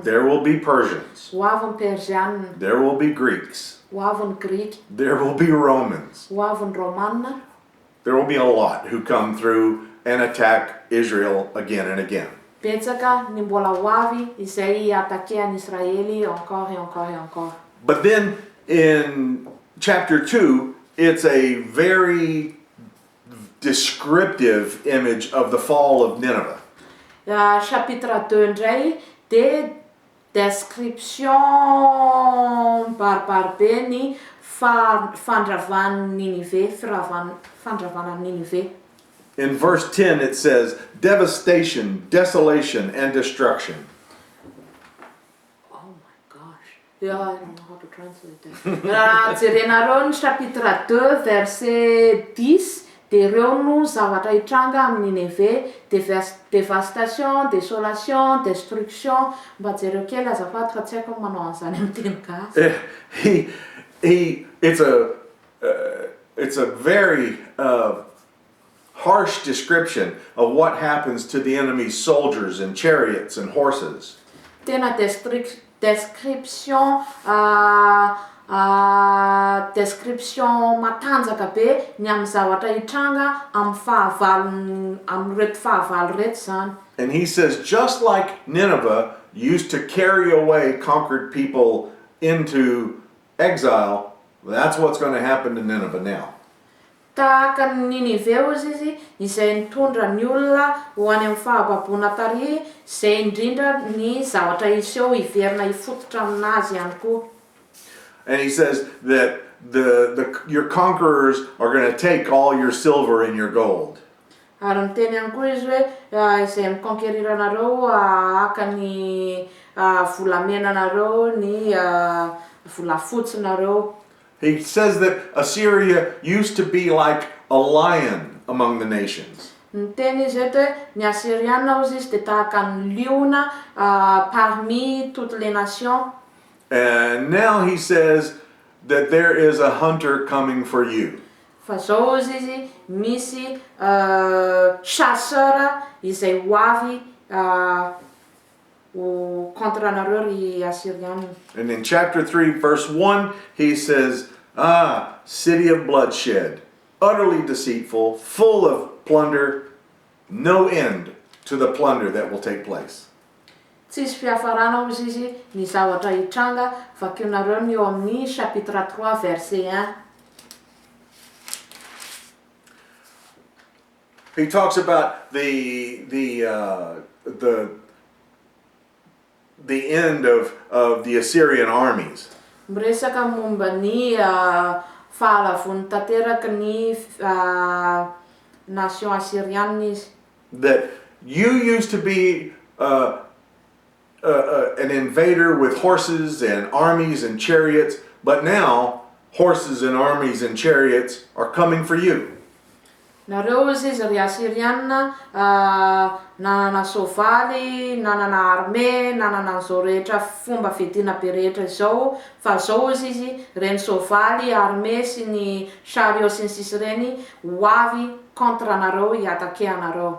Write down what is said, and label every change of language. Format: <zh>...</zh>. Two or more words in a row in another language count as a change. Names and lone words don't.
<en>There will be Persians.</en> <mg>Ho avy ny Persianina.</mg> <en>There will be Greeks.</en> <mg>Ho avy ny Grika.</mg> <en>There will be Romans.</en> <mg>Ho avy ny Romanina.</mg> <en>There will be a lot who come through and attack Israel again and again.</en> <mg>Betsaka ny mbola ho avy izay atakean'i Israely</mg> <fr>encore et encore et encore.</fr> <en>But then in chapter 2, it's a very descriptive image of the fall of Nineveh.</en> <mg>Chapitre 2 indray dia description baribarbe ny fandravan'i Ninive, fandravan'i Ninive.</mg> <en>In verse 10 it says, devastation, desolation, and destruction. Oh my gosh. Yeah, I don't know how to translate that.</en> <mg>Jerenareo ny</mg> <fr>chapitre 2 verset 10</fr> <mg>dia ireo no zavatra hitranga amin'ny Ninive,</mg> <fr>dévastation, désolation, destruction.</fr> <mg>Mba jereo kely azafady fa tsy haiko manao an'izany amin'ny teny gasy.</mg> <en>It's a very harsh description of what happens to the enemy's soldiers and chariots and horses.</en> <mg>Tena description matanjaka be ny amin'ny zavatra hitranga amin'ny reto fahavalo reto zany.</mg> <en>And he says, just like Nineveh used to carry away conquered people into exile, that's what's going to happen to Nineveh now.</en> <mg>Tahaka ny Ninive izy izay nitondra ny olona ho any amin'ny fahababoana tary, izay indrindra ny zavatra iseho hiverina hifototra aminazy ihany koa.</mg> <en>And he says that your conquerors are going to take all your silver and your gold.</en> <mg>Ary miteny ihany koa izy hoe izay mikonqueriranareo aka ny volamenanareo, ny volafotsinareo.</mg> <en>He says that Assyria used to be like a lion among the nations.</en> <mg>Miteny izy eto hoe ny Assyrianina hozy izy dia tahaka ny liona</mg> <fr>parmi toutes les nations.</fr> <en>And now he says that there is a hunter coming for you.</en> <mg>Fa zao izy misy chasseur izay ho avy contre anareo ry Assyrianina.</mg> <en>And in chapter 3, verse 1, he says, city of bloodshed, utterly deceitful, full of plunder, no end to the plunder that will take place.</en> <mg>Tsisy fiafarana hozy izy ny zavatra hitranga, vakianareo ny eo amin'ny</mg> <fr>chapitre 3 verset 1.</fr> <en>He talks about the end of the Assyrian armies.</en> <mg>Miresaka momba ny fahalavony tanteraka ny nation assyrianina izy.</mg> <en>That you used to be an invader with horses and armies and chariots, but now horses and armies and chariots are coming for you.</en> <mg>Nareo izy ry Asiriana nanana soavaly, nanana armée, nanana an'izao rehetra fomba fiadiana be rehetra izao, fa zao izy reny soavaly, armée sy ny chariot sy ny sisy reny ho avy contre anareo hiatakea anareo.</mg>